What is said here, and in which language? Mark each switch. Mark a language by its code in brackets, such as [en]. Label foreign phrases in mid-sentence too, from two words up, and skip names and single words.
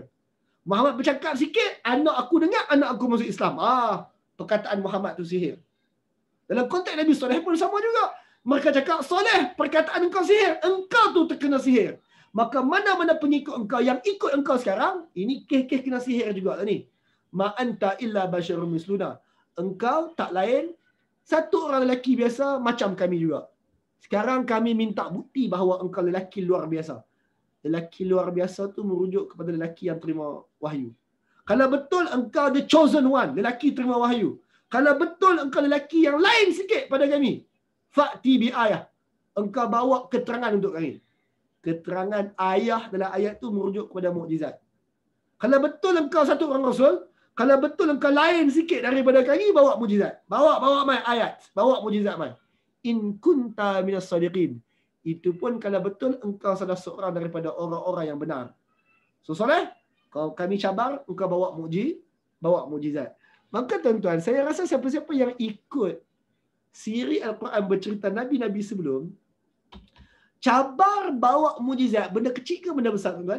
[ms] Muhammad bercakap sikit, anak aku dengar, anak aku masuk Islam. Perkataan Muhammad tu sihir. Dalam konteks Nabi Saleh pun sama juga. Mereka cakap, Saleh, perkataan engkau sihir. Engkau tu terkena sihir. Maka mana-mana pengikut engkau yang ikut engkau sekarang, ini kes-kes kena sihir juga lah ni. [ar] ما أنت إلا بشر مثلنا. [ms] Engkau tak lain satu orang lelaki biasa macam kami juga. Sekarang kami minta bukti bahawa engkau lelaki luar biasa. Lelaki luar biasa tu merujuk kepada lelaki yang terima wahyu. Kalau betul engkau [en] the chosen one, [ms] lelaki terima wahyu. Kalau betul engkau lelaki yang lain sikit pada kami, [ar] فأت بآية. [ms] Engkau bawa keterangan untuk kami. Keterangan ayah dalam ayat tu merujuk kepada mukjizat. Kalau betul engkau satu orang rasul, kalau betul engkau lain sikit daripada kami, bawa mukjizat. Bawa mai ayat, bawa mukjizat mai. [ar] إن كنت من الصادقين. [ms] Itu pun kalau betul engkau salah seorang daripada orang-orang yang benar. So Saleh, kalau kami cabar, engkau bawa mukjizat. Maka tuan-tuan, saya rasa siapa-siapa yang ikut siri Al-Quran bercerita Nabi-Nabi sebelum, cabar bawa mukjizat, benda kecil ke benda besar tuan-tuan?